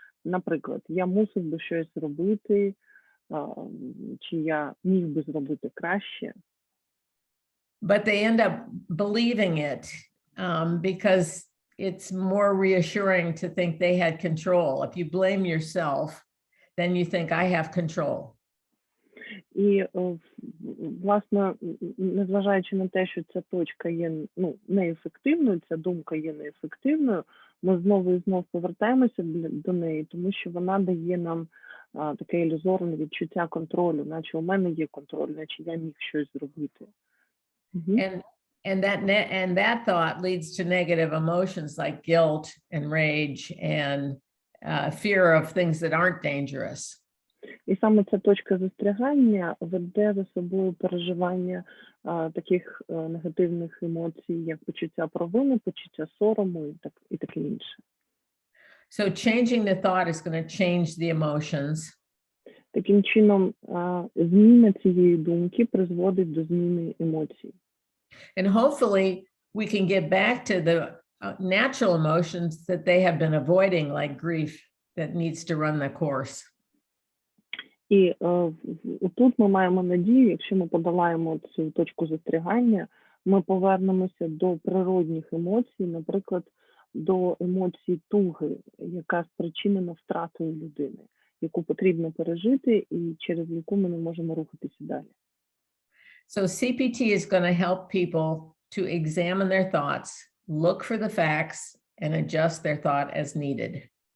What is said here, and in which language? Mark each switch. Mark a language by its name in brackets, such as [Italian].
[Ukrainian] Наприклад, я мусив би щось зробити, чи я міг би зробити краще. [English] But they end up believing it because it's more reassuring to think they had control. If you blame yourself, then you think I have control. [Ukrainian] І, власне, незважаючи на те, що ця точка є неефективною, ця думка є неефективною, ми знову і знову повертаємося до неї, тому що вона дає нам таке ілюзорне відчуття контролю, наче у мене є контроль, наче я міг щось зробити. [English] And that thought leads to negative emotions like guilt and rage and fear of things that aren't dangerous. [Ukrainian] І саме ця точка застрягання веде за собою переживання таких негативних емоцій, як почуття провини, почуття сорому і таке інше. [English] So changing the thought is going to change the emotions. [Ukrainian] Таким чином, зміна цієї думки призводить до зміни емоцій. [English] And hopefully we can get back to the natural emotions that they have been avoiding, like grief, that needs to run the course. [Ukrainian] І тут ми маємо надію, якщо ми подолаємо цю точку застрягання, ми повернемося до природних емоцій, наприклад, до емоцій туги, яка спричинена втратою людини, яку потрібно пережити і через яку ми не можемо рухатися далі. [English] So CPT is going to help people to examine their thoughts, look for the facts, and adjust their thought as needed.